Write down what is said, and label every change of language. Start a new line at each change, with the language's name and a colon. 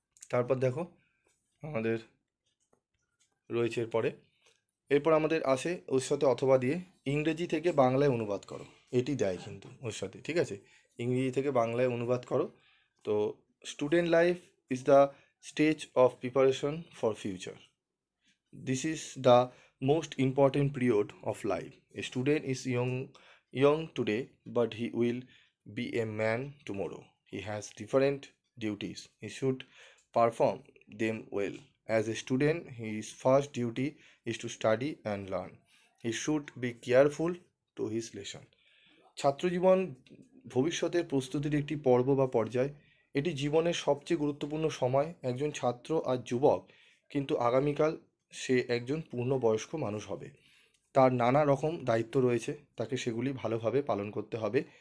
Bangla: তারপর দেখো আমাদের রয়েছে এরপর আমাদের আসে ওর সাথে অথবা দিয়ে ইংরেজি থেকে বাংলায় অনুবাদ করো, এটি দেয় কিন্তু ওর সাথে, ঠিক আছে, ইংরেজি থেকে বাংলায় অনুবাদ করো।
English: তো student life is the stage of preparation for future, this is the most important period of life. A student is young today, but he will be a man tomorrow. He has different duties. He should perform them well. As a student, his first duty is to study and learn. He should be careful to his lesson.
Bangla: ছাত্রজীবন ভবিষ্যতের প্রস্তুতির একটি পর্ব বা পর্যায়, এটি জীবনের সবচেয়ে গুরুত্বপূর্ণ সময়। একজন ছাত্র আর যুবক কিন্তু আগামীকাল সে একজন পূর্ণবয়স্ক মানুষ হবে, তার নানা রকম দায়িত্ব রয়েছে, তাকে সেগুলি ভালোভাবে পালন করতে হবে।